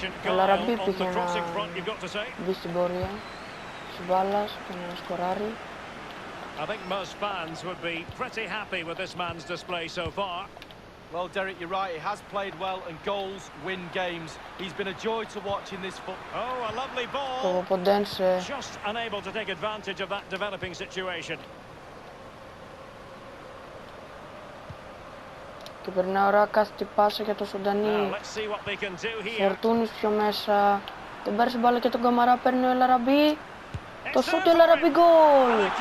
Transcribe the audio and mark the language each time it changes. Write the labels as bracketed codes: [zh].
[el] Ο Λαραμπή πήγε να μπει στην πορεία της μπάλας και να σκοράρει. [en] I think most fans would be pretty happy with this man's display so far. Well, Derek, you're right. He has played well, and goals win games. He's been a joy to watch in this football. Oh, a lovely ball. [el] Το Ποντένσε. [en] Just unable to take advantage of that developing situation. [el] Και περνάει ωραία κάθετη πάσα για το Σουντανι. Φορτούνης πιο μέσα. Δεν πάρει μπάλα και τον Καμαρά, παίρνει ο Ελαραμπή. Το σούτ, Ελαραμπή, γκολ!